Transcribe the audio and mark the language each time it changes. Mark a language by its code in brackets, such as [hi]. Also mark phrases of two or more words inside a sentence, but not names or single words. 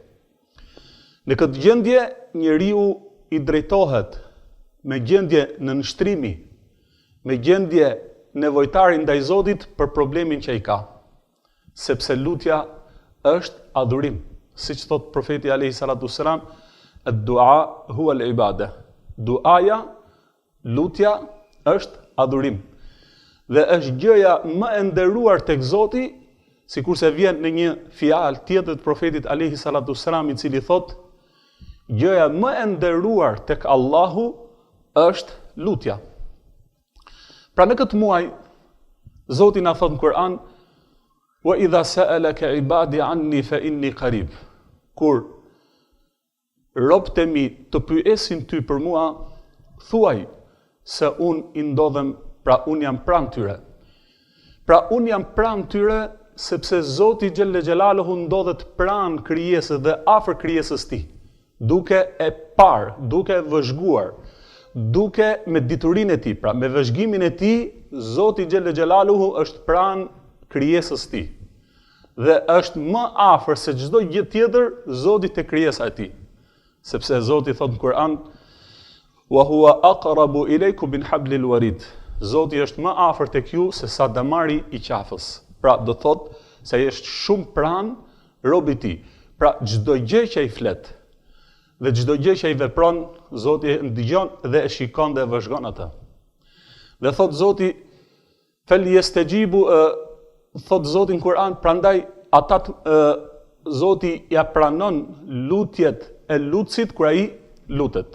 [sq] Në këtë gjendje, njeriu i drejtohet me gjendje në nështrimi, me gjendje nevojtari ndaj Zotit për problemin që i ka. Sepse lutja është adhurim. Siç thot profeti [ar] عليه الصلاة السلام, الدعاء هو العبادة. [sq] Duaja, lutja është adhurim. Dhe është gjëja më e nderuar tek Zoti, sikurse vjen në një fjalë tjetër të profetit [ar] عليه الصلاة السلام, [sq] i cili thot, gjëja më e nderuar tek Allahu është lutja. Pra në këtë muaj, Zoti na thot në Kur'an, [ar] وإذا سألك عبادي عني فإني قريب. [sq] Kur robët e mi të pyesin ty për mua, thuaj se unë i ndodhem, pra unë jam pranë tyre. Pra unë jam pranë tyre sepse Zoti [ar] جل جلاله [sq] ndodhet pranë krijesës dhe afër krijesës tij, duke e parë, duke e vëzhguar, duke me diturinë e tij, pra me vëzhgimin e tij, Zoti [ar] جل جلاله [sq] është pranë krijesës tij. Dhe është më afër se çdo gjë tjetër Zoti te krijesa e tij. Sepse Zoti thot në Kur'an, [ar] وهو أقرب إليكم من حبل الوريد. [sq] Zoti është më afër tek ju se sa damari i qafës. Pra do thot se ai është shumë pranë robit i tij. Pra çdo gjë që ai flet dhe çdo gjë që ai vepron, Zoti e ndëgjon dhe e shikon dhe e vëzhgon atë. Dhe thot Zoti, [ar] فليستجيبوا, [sq] thot Zoti në Kur'an, prandaj ata Zoti ja pranon lutjet e lutësit kur ai lutet.